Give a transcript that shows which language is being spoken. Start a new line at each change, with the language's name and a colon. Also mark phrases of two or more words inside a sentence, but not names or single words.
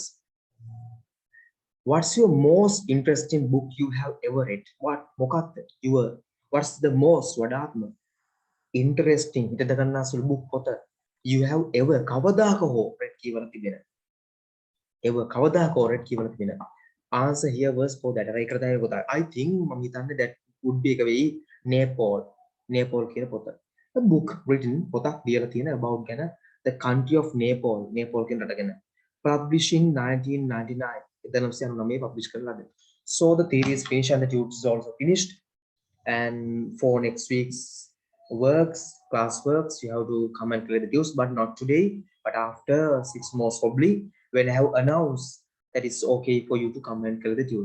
English: What's your most interesting book you have ever read? What's the most interesting book you have ever read? answer here was for that. I think
Sinhala: මම හිතන්නේ
English: that would be
Sinhala: එක වෙයි
English: Nepal.
Sinhala: Nepal කියන පොත.
English: A book written
Sinhala: පොතක් ලියලා තියෙන
English: about ගැන the country of Nepal.
Sinhala: Nepal කියන රට ගැන. Publishing 1999. 1999 publish කරලා ලද.
English: So the theory is finished and the tubes is also finished. And for next week's works, class works, you have to come and clear the tubes, but not today, but after 6 months probably, when I have announced that it's okay for you to come and clear the tubes.